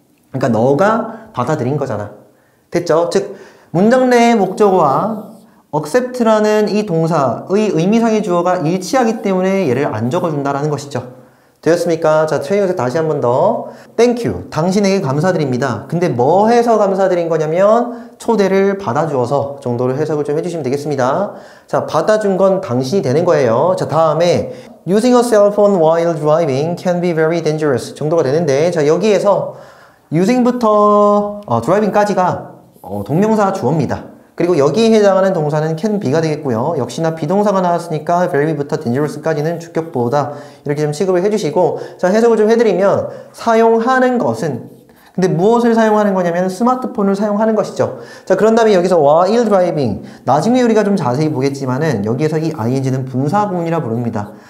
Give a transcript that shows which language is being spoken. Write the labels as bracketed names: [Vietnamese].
[Korean] 그러니까 너가 받아들인 거잖아. 됐죠? 즉 문장 내의 목적어와 accept라는 이 동사의 의미상의 주어가 일치하기 때문에 얘를 안 적어준다라는 것이죠. 되었습니까? 자, 트레이닝에서 다시 한 번 더. [English] Thank you. [Korean] 당신에게 감사드립니다. 근데 뭐 해서 감사드린 거냐면 초대를 받아주어서 정도로 해석을 좀 해주시면 되겠습니다. 자, 받아준 건 당신이 되는 거예요. 자, 다음에 [English] Using a cell phone while driving can be very dangerous [Korean] 정도가 되는데, 자, 여기에서 using부터 driving까지가 동명사 주어입니다. 그리고 여기에 해당하는 동사는 can be가 되겠고요. 역시나 비동사가 나왔으니까 very부터 dangerous까지는 주격보다 이렇게 좀 취급을 해주시고, 자, 해석을 좀 해드리면 사용하는 것은, 근데 무엇을 사용하는 거냐면 스마트폰을 사용하는 것이죠. 자, 그런 다음에 여기서 while driving, 나중에 우리가 좀 자세히 보겠지만은 여기에서 이 ing는 분사구문이라 부릅니다.